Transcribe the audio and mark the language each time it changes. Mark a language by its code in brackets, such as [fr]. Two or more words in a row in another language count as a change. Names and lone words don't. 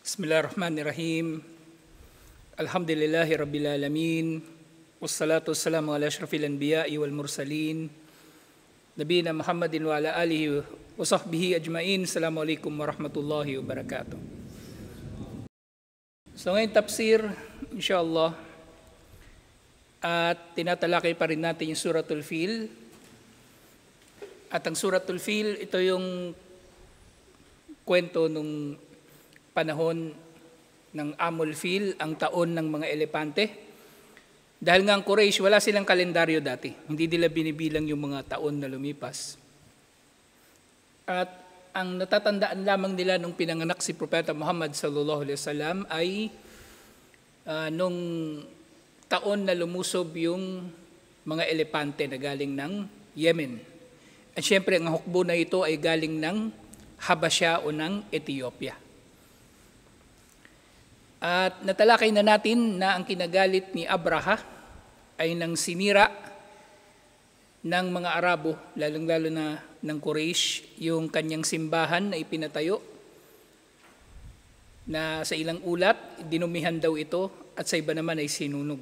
[ar] بسم الله الرحمن الرحيم. الحمد لله رب العالمين. والصلاة والسلام على أشرف الأنبياء والمرسلين. نبينا محمد وعلى آله وصحبه أجمعين. السلام عليكم ورحمة الله وبركاته. [tl] So ngayon tafsir, insyaAllah, at tinatalakay pa rin natin yung Suratul Fil. At ang Suratul Fil, ito yung kwento nung panahon ng Amul Fil, ang taon ng mga elepante. Dahil nga ang Quraysh, wala silang kalendaryo dati. Hindi nila binibilang yung mga taon na lumipas. At ang natatandaan lamang nila nung pinanganak si Propeta Muhammad [ar] صلى الله عليه وسلم [tl] ay nung taon na lumusob yung mga elepante na galing ng Yemen. At syempre, ang hukbo na ito ay galing ng Habasya o ng Ethiopia. At natalakay na natin na ang kinagalit ni Abraha ay nang sinira ng mga Arabo, lalong-lalo na ng Quraysh, yung kanyang simbahan na ipinatayo, na sa ilang ulat, dinumihan daw ito at sa iba naman ay sinunog.